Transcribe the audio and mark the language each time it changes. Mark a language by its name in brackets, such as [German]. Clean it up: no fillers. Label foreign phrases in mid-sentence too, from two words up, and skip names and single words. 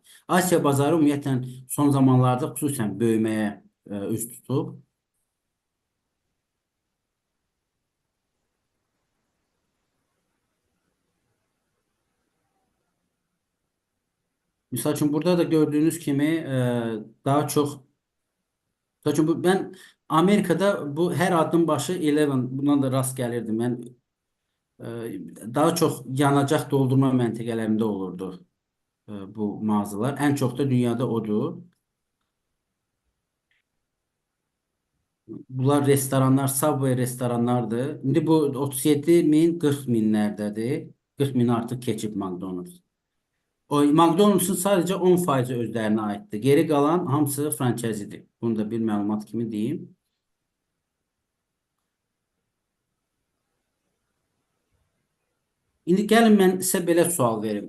[Azerbaijani] Asiya bazarı ümumiyyətlə son zamanlarda xüsusən böyüməyə üz tutub. Misal üçün burada da gördüyünüz kimi daha çox [Turkish] ben Amerika'da bu her adım başı 11 buna da rast gelirdim. Ben daha çok [Azerbaijani] yanacak doldurma məntəqələrində olurdu bu mağazalar. [Turkish] En çok da dünyada odur. Bunlar restoranlar, Subway restoranlardır. [Azerbaijani] İndi bu 37 min, 40 minlərdədir. 40 min artıq keçib McDonald's. O McDonald's'ın sadəcə 10% özlərinə aiddir. Geri qalan hamısı franchise'dir. Bunu da bir məlumat kimi deyim. İndi gəlin mən sizə belə sual verim.